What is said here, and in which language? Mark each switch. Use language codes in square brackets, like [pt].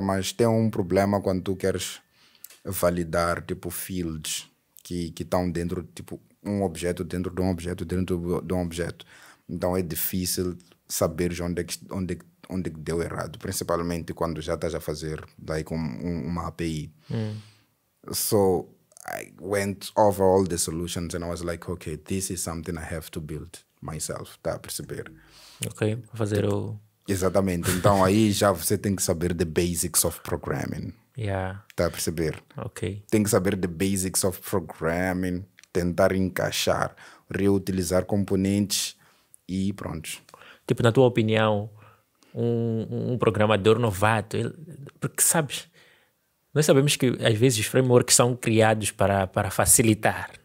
[pt] Mas tem um problema quando tu queres validar, tipo, fields que estão dentro, tipo, um objeto dentro de um objeto dentro de um objeto. Então, é difícil saber onde é que deu errado, principalmente quando já estás a fazer like, uma API. [en] So, I went over all the solutions and I was like, okay, this is something I have to build myself, [pt] tá a perceber? Fazer o... Exatamente, então aí já você tem que saber [en] the basics of programming. [pt] Tá a perceber? Tem que saber [en] the basics of programming, [pt] tentar encaixar, reutilizar componentes e pronto. Tipo, na tua opinião, um programador novato, porque sabes, nós sabemos que às vezes os frameworks são criados para facilitar.